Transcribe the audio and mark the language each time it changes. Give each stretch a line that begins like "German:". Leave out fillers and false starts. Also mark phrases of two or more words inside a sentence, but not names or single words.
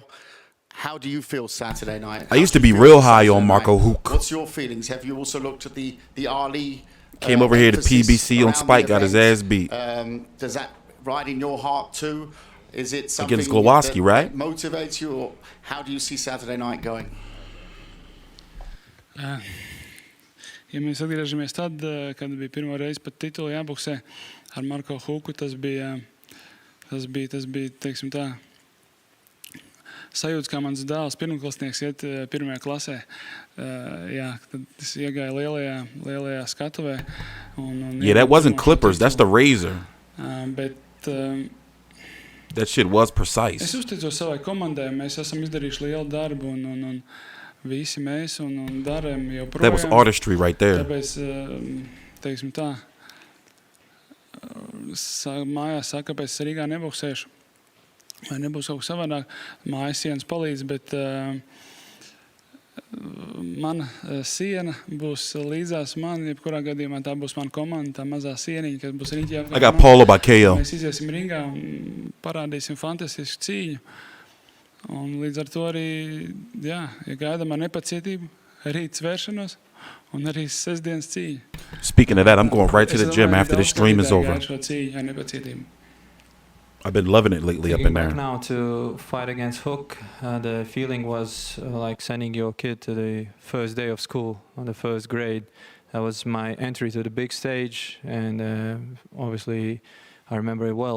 English: How do you feel Saturday night? I used to be real high on Marco Huck. What's your feelings? Have you also looked at the Ali? Came over here to emphasis PBC on around Spike, the got his event? ass beat. Does that ride in your heart too? Is it something Against Glowacki, that right? motivates you, or how do you see Saturday night going?
Latvian: Ja mēs atgriežamies tad, kad bija pirmo reizi pat titulu jāboksē ar Marko Huku, tas bija, teiksim tā, sajūts, kā mans dēls pirmklasnieks iet pirmajā klasē. Jā, tad es iegāju lielajā skatuvē.
English: Yeah, that wasn't Clippers, that's the Razor.
Latvian: Bet
English: That shit was
Latvian: es
English: precise.
Latvian: uzticos savai komandai, mēs esam izdarījuši lielu darbu un visi mēs un darām joprojām.
English: That was artistry right there.
Latvian: Tāpēc, teiksim tā, mājās saka, kāpēc es Rīgā neboksēšu. Vai nebūs kaut kas savādāk. Mājas sienas palīdz, bet mana siena būs līdzās man. Jebkurā gadījumā tā būs mana komanda, tā mazā sieniņa, kas būs riņķī.
English: I got Paulo by KO.
Latvian: Mēs iziesim ringā un parādīsim fantastisku cīņu. Un līdz ar to arī, jā, gaidām ar nepacietību rīt svēršanos un arī sestdienas cīņu.
English: Speaking of that, I'm going right to the gym after this stream is over.
Latvian: Šo cīņu ar nepacietību.
English: I've been loving it lately up in Thinking back there. now to fight against Hook, the feeling was like sending your kid to the first day of school on the first grade. That was my entry to the big stage, and obviously I remember it well.